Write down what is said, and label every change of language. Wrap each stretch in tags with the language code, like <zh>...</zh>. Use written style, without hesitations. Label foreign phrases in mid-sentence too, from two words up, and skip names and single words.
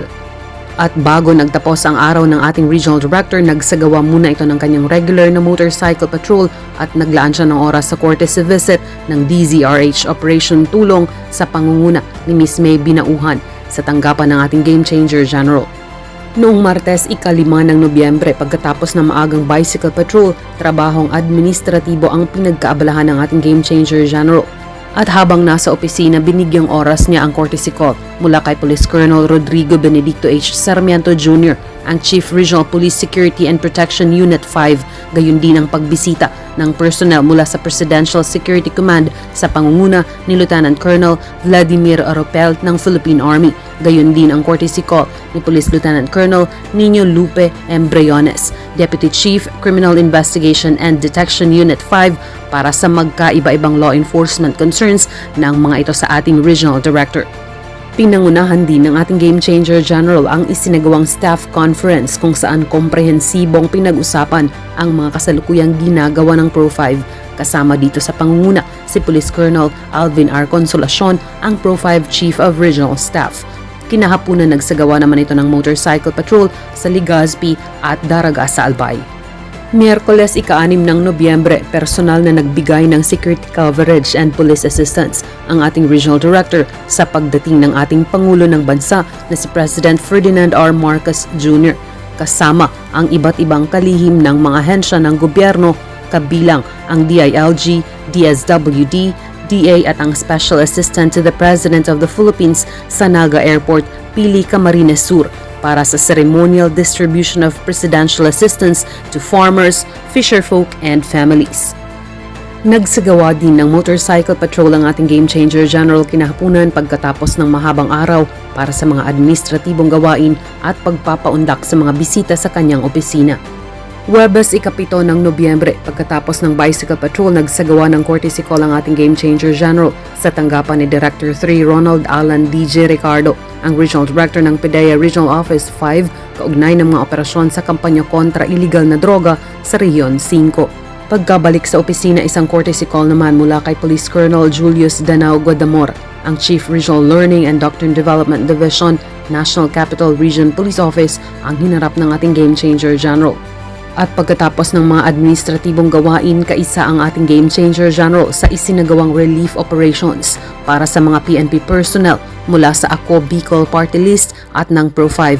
<tl>At bago nagtapos ang araw ng ating Regional Director, nagsagawa muna ito ng kanyang regular na</tl> <en>motorcycle patrol</en> <tl>at naglaan siya ng oras sa</tl> <en>courtesy visit</en> <tl>ng DZRH Operation Tulong sa pangunguna ni Miss May Binauhan sa tanggapan ng ating Game Changer General. Noong Martes, ika-5 ng Nobyembre, pagkatapos ng maagang</tl> <en>bicycle patrol,</en> <tl>trabahong administratibo ang pinagkaabalahan ng ating Game Changer General. At habang nasa opisina, binigyang oras niya ang</tl> <en>courtesy call</en> <tl>mula kay Police Colonel Rodrigo Benedicto H. Sarmiento Jr., ang Chief Regional Police Security and Protection Unit 5, gayon din ang pagbisita ng personnel mula sa Presidential Security Command sa pangunguna ni Lieutenant Colonel Vladimir Aropel ng Philippine Army. Gayon din ang</tl> <en>courtesy call</en> <tl>ni Police Lieutenant Colonel Nino Lupe M. Briones, Deputy Chief Criminal Investigation and Detection Unit 5, para sa magkaiba-ibang</tl> <en>law enforcement concerns</en> <tl>ng mga ito sa ating Regional Director. Pinangunahan din ng ating Game Changer General ang isinagawang</tl> <en>staff conference</en> <tl>kung saan komprehensibong pinag-usapan ang mga kasalukuyang ginagawa ng Pro 5. Kasama dito sa pangunguna si Police Colonel Alvin R. Consolacion, ang Pro 5 Chief of Regional Staff. Kinahapunan nagsagawa naman ito ng</tl> <en>motorcycle patrol</en> <tl>sa Legazpi at Daraga sa Albay. Miyerkules, ika-6 ng Nobyembre, personal na nagbigay ng</tl> <en>security coverage and police assistance</en> <tl>ang ating Regional Director sa pagdating ng ating Pangulo ng Bansa na si President Ferdinand R. Marcos Jr. kasama ang iba't ibang kalihim ng mga ahensya ng gobyerno, kabilang ang DILG, DSWD, DA at ang Special Assistant to the President of the Philippines sa Naga Airport, Pili, Camarines Sur, para sa</tl> <en>ceremonial distribution of presidential assistance to farmers, fisherfolk, and families.</en> <tl>Nagsagawa din ng</tl> <en>motorcycle patrol</en> <tl>ang ating Game Changer General kinahapunan pagkatapos ng mahabang araw para sa mga administratibong gawain at pagpapaundak sa mga bisita sa kanyang opisina. Huwebes, ika-7 ng Nobyembre, pagkatapos ng</tl> <en>bicycle patrol,</en> <tl>nagsagawa ng</tl> <en>courtesy call</en> <tl>ang ating Game Changer General sa tanggapan ni Director 3 Ronald Alan DJ Ricardo, ang Regional Director ng PDEA Regional Office 5, kaugnay ng mga operasyon sa kampanya kontra iligal na droga sa Rehiyon 5. Pagkabalik sa opisina, isang</tl> <en>courtesy call</en> <tl>naman mula kay Police Colonel Julius Danao Guadamor, ang Chief Regional Learning and Doctrine Development Division, National Capital Region Police Office, ang hinarap ng ating Game Changer General. At pagkatapos ng mga administratibong gawain, kaisa ang ating Game Changer General sa isinagawang</tl> <en>relief operations</en> <tl>para sa mga</tl> <en>PNP personnel</en> <tl>mula sa Ako Bicol Party List at ng Pro5.</tl>